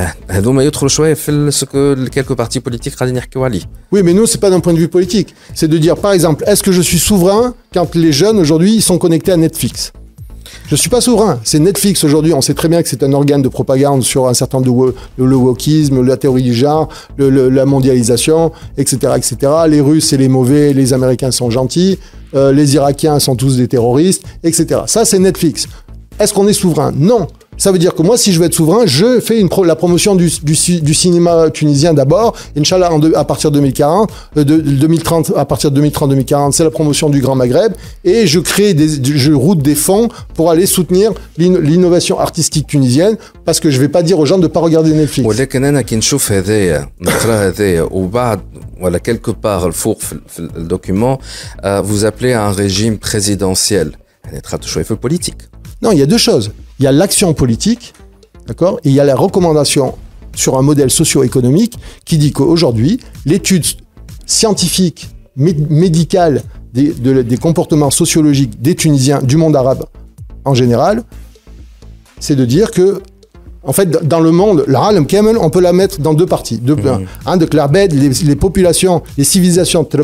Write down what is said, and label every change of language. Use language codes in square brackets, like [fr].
[ar] هذوما يدخلوا شويه في [fr] ce que quelques partis politiques [ar] قاعدين يحكيوا عليه. [fr] Oui, mais nous c'est pas d'un point de vue politique, c'est de dire par exemple, est-ce que je suis souverain quand les jeunes aujourd'hui ils sont connectés à Netflix? Je suis pas souverain, c'est Netflix aujourd'hui, on sait très bien que c'est un organe de propagande sur un certain nombre le wokisme, la théorie du genre, la mondialisation, etc., etc. Les Russes c'est les mauvais, les Américains sont gentils, les Irakiens sont tous des terroristes, etc. Ça c'est Netflix. Est-ce qu'on est souverain? Non. Ça veut dire que moi, si je veux être souverain, je fais la promotion du cinéma tunisien d'abord. Inch'Allah, à partir de 2030, à partir de 2030-2040, c'est la promotion du Grand Maghreb. Et je route des fonds pour aller soutenir l'innovation artistique tunisienne, parce que je vais pas dire aux gens de pas regarder Netflix. [ar] ولكن أنا كي نشوف هذايا نقرا هذايا وبعد ولا quelque part الفوق في الdocument [fr] vous appelez à un régime présidentiel. [ar] يعني تخاطر شوية في politique. [fr] Non, il y a 2 choses. Il y a l'action politique, d'accord, et il y a la recommandation sur un modèle socio-économique qui dit qu'aujourd'hui, l'étude scientifique, médicale des comportements sociologiques des Tunisiens, du monde arabe en général, c'est de dire que, en fait, dans le monde, l'Alam Kamel, on peut la mettre dans 2 parties. Donc l'Arbed, les populations, les civilisations,